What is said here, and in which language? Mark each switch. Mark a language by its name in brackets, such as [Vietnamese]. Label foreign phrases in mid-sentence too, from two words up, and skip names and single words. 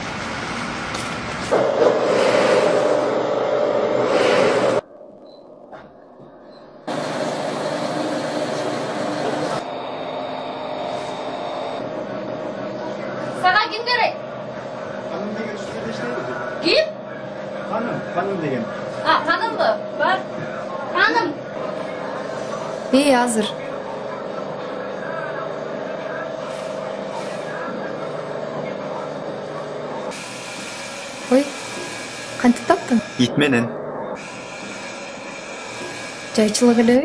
[Kyrgyz] Сага ким керек? Ким? Ханым деген. Ханымбы? Бар. Ханым. Азыр. Ой, кантип таптың? Ит менен. Жайчылык элеби?